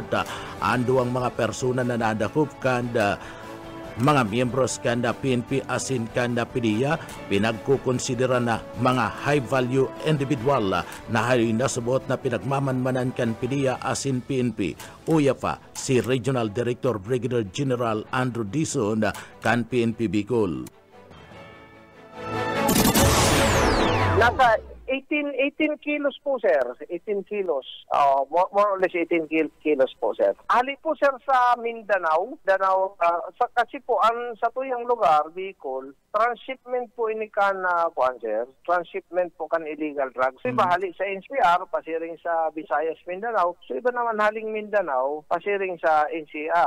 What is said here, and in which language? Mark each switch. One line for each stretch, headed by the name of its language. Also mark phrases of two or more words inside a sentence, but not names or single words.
Bikol: Ando ang mga persona na nadakop kan mga miyembros kanda PNP asin kanda PDEA pinagkukonsidera na mga
English: high-value individual
Bikol: na hay nasubot na pinagmamanmanan kan PDEA asin PNP. Uya pa si Regional Director Brigadier General Andrew Dizon kan PNP Bicol. Nasa 18 kilos po, sir. 18 kilos.
English: More or less 18 kilos po, sir.
Bikol: Ali po, sir, sa Mindanao. Kasi po, sa tuyang lugar, Bicol, transshipment po ini kan, sir. Transshipment po kan illegal drugs. So, iba hali sa NCR, pasiring sa Visayas, Mindanao. So, iba naman haling Mindanao, pasiring sa NCR.